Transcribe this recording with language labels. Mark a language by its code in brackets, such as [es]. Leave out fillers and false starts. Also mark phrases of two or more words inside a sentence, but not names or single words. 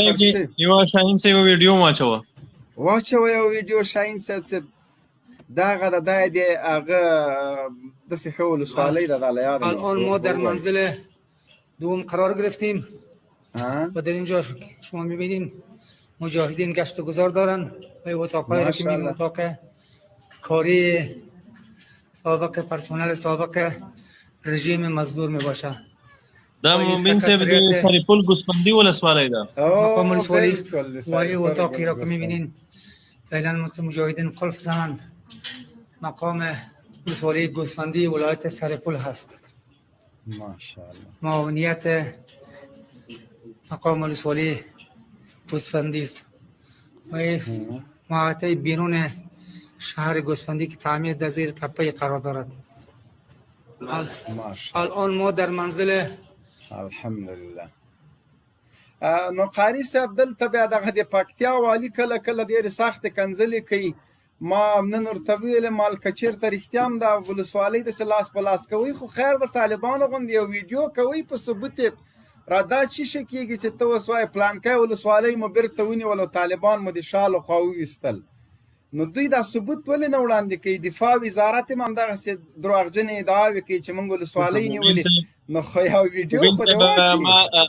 [ps] یو شاهین صاحب ویډیو واچوه یو ویډیو شاهین صاحب دغه د هغه داسې ښه ولسوالۍ ده دا له یاده [fa] الان ما در منزل دوم قرار گرفتیم و در اینجا شما میبینین مجاهدین گشت و گذار دارن و اتاقهایی را که میبینین اتاق کاری سابق پرسنل سابق رژیم مزدور میباشه [ps] دا مبین صاحب د سرپل ګوسفندي ولسوالۍ ده [fa] مقام ولسوالی است و این اتاقی را که میبینین فعلا مجاهدین قلف زنند مقام ولسوالی گوسفندی ولایت سرپل هست ماشاءالله معاونیت مقام ولسوالی گوسفندی است و محوطه بیرون شهر گوسفندی که تعمیر در زیر تپه قرار دارد الان ما در منزل [ps] الحمدلله نو قاری صاحب دلته بیا دغه د پکتیا والي کله کله ډېرې سختې کنځلې کوي ما نن ورته ویلې مال که چېرته رښتیا هم د ولسوالۍ داسې لاس په لاس کوئ خو خیر د طالبانو غوندې یو ویډیو کوئ په ثبوت یې را دا چی شه کېږي چې ته اوس وایې پلانکی ولسوالۍ مو بېرته ونیول او طالبان مو د شالو خوا وویستل نو دوی دا ثبوت ولې نه وړاندې کوي دفاع وزارت هم همدغسې درواغجنې ادعاوې کوي چې موږ ولسوالۍ نیولې نو خو یو ویډیو خو دې واچوي